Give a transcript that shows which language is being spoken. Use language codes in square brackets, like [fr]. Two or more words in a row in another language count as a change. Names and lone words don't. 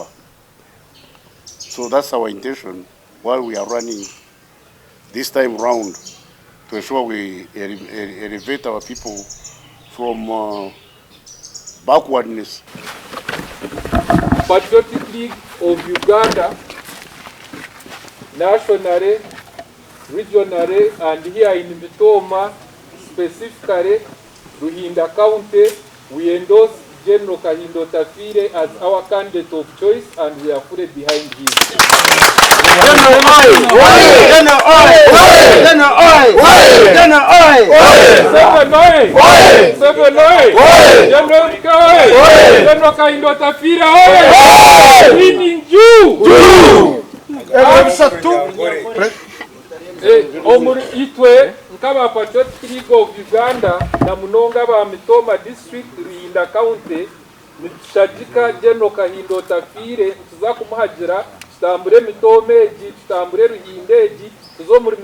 [en] So that's our intention while we are running this time round, to ensure we elevate our people from backwardness. Patriotic League of Uganda, nationally, regionally, and here in Mitoma, specifically, Ruhinda County, we endorse General Kahinda Otafiire as our candidate of choice, and we are fully behind him. General Kahinda Otafiire, winning you. [nyn] Omuri itwe nkaba Patriotic League of Uganda na munonga ba Mitoma district Ruhinda County nitushajika General Kahinda Otafiire tuza kumuhagira tutambure Mitoma eji tutambure Ruhinda eji tuzo